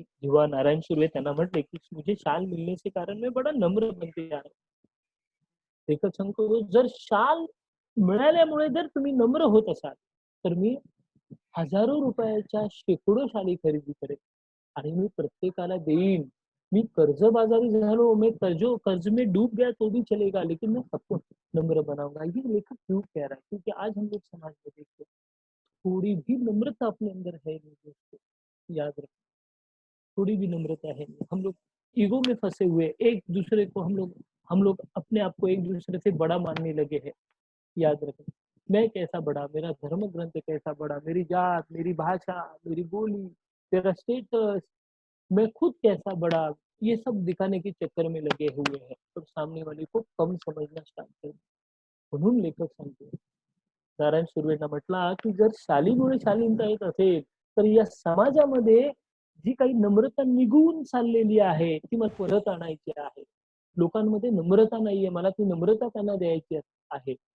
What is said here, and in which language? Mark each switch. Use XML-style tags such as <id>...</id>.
<mr>जेव्हा नारायण सुर्वे त्यांना म्हटले की</mr> <hi>मुझे शाल मिलने से कारण मैं बड़ा नम्र बनते जा रहा हूं.</hi> <mr>लेखक सांगतो जर शाल मिळाल्यामुळे जर तुम्ही नम्र होत असाल तर मी हजारो रुपयाच्या शेकडो शाली खरेदी करेन आणि मी प्रत्येकाला देईन. मी कर्जबाजारी झालो,</mr> <hi>मैं कर्ज में डूब गया तो भी चलेगा, लेकिन मैं सबको नम्र बनाऊंगा. ये लेखक क्यों कह रहा है? क्योंकि आज हम लोग समाज में देखते हैं, थोड़ी भी नम्रता अपने अंदर है नहीं दोस्तों, याद रखें. थोड़ी भी नम्रता है नहीं. हम लोग ईगो में फंसे हुए, एक दूसरे को हम लोग अपने आप को एक दूसरे से बड़ा मानने लगे हैं. याद रखें, मैं कैसा बड़ा, मेरा धर्म ग्रंथ कैसा बड़ा, मेरी जात, मेरी भाषा, मेरी बोली, मेरा स्टेटस, मैं खुद कैसा बड़ा, ये सब दिखाने के चक्कर में लगे हुए हैं और सामने वाले को कम समझना स्टार्ट कर.</hi> <mr>म्हणून लेखक सांगतो, नारायण सुर्वेंना म्हटला की जर शालीमुळे शालीनता येत असेल तर या समाजामध्ये जी काही नम्रता निघून चाललेली आहे ती मला परत आणायची आहे. लोकांमध्ये नम्रता नाहीये, मला ती नम्रता त्यांना द्यायची आहे.</mr>